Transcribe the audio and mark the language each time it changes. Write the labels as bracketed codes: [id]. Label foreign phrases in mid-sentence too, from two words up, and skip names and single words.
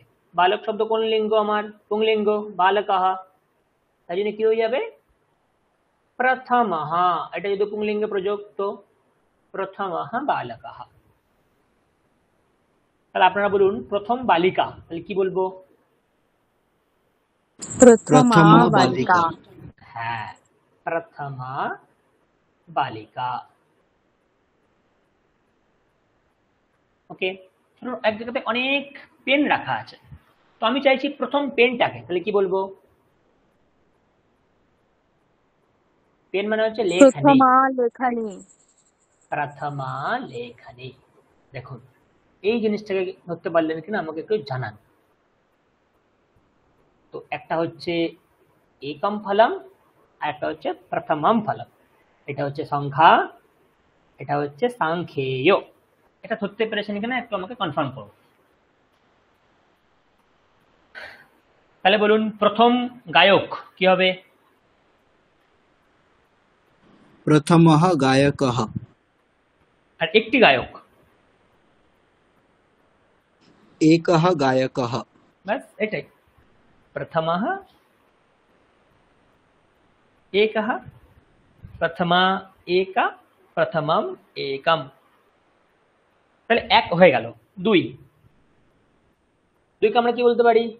[bn] বালক শব্দ কোন লিঙ্গ? আমার পুংলিঙ্গ, বালকः। তাই জন্য কি হয়ে যাবে? প্রথমः। এটা যদি পুংলিঙ্গে প্রযোগ তো [sa] প্রথমः বালকः। [bn] তাহলে আপনারা বলুন প্রথম বালিকা, তাহলে কি বলবো? [sa] प्रथमा प्रथमा बालिका। बालिका। হ্যাঁ, প্রথমা বালিকা। [bn] ওকে, ধরুন এক জায়গাতে অনেক পেন রাখা আছে, তো আমি চাইছি প্রথম পেনটাকে, তাহলে কি বলবো? পেন মানে হচ্ছে লেখনী। [sa] प्रथमा लेखनी। প্রথমা লেখনী। [bn] দেখুন এই জিনিসটাকে ধরতে পারলেন কিনা আমাকে একটু জানান। তো একটা হচ্ছে [sa] একম ফলম [bn] আর একটা হচ্ছে [sa] প্রথমম ফলম। [bn] এটা হচ্ছে সংখ্যা, এটা হচ্ছে সাংখ্যেয়। এটা ধরতে পেরেছেন কিনা একটু আমাকে কনফার্ম করুন। তাহলে বলুন প্রথম গায়ক কি হবে? [sa] प्रथमः गायकः। [bn] আর একটি গায়ক? [sa] एकः गायकः। [bn] ব্যাস এটাই। [sa] প্রথমः एकः, প্রথমা একা, প্রথমম একম। [bn] তাহলে এক হয়ে গেল। দুই, দুইকে আমরা কি বলতে পারি?